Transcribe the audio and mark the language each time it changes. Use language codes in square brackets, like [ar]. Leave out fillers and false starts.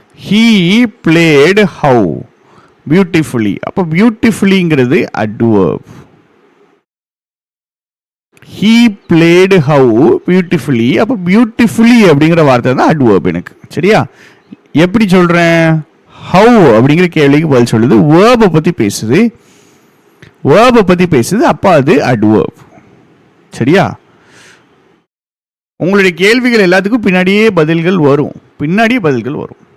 [en] He played how beautifully. [ta] அப்போ பியூட்டிஃபுல்லிங்கிறது adverb. [en] He played how beautifully. [ta] அப்போ beautifully அப்படிங்கிற வார்த்தை தான் adverb எனக்கு. சரியா? எப்படி சொல்றேன்? how அப்படிங்கிற கேள்விக்கு பதில் சொல்லுது. verb பத்தி பேசுது. verb பத்தி பேசுது. அப்போ அது adverb. சரியா? உங்களுடைய கேள்விகள் எல்லாத்துக்கும் பின்னாடியே பதில்கள் வரும்.